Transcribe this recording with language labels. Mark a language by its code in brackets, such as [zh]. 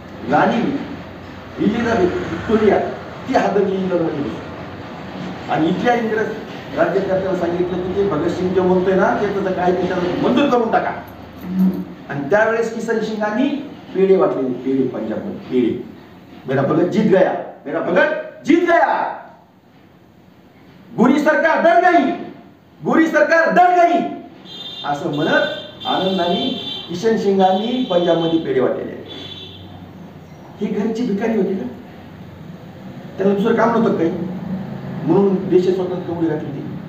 [mr] राणी Elizabeth Victoria ती हादरली इंग्रजमध्ये आणि इथल्या इंग्रज राज्यकर्त्यांना सांगितलं की ते भगतसिंग जे म्हणतोय ना ते त्याचं काय त्याच्यावर मंजूर करून टाका. आणि त्यावेळेस किसन सिंगांनी पेढे वाटलेले, पेढे पंजाबमध्ये पेढे. [hi] मेरा भगत जीत गया, मेरा भगत जीत गया. गोरी सरकार डर गई, [mr] गोरी सरकार डर गई असं म्हणत आनंदाने किशन सिंगांनी पंजाबमध्ये पेढे वाटलेले. ही घरची भिकारी होती का? त्यांना दुसरं काम नव्हतं काही म्हणून देश स्वतंत्र उडी घातली.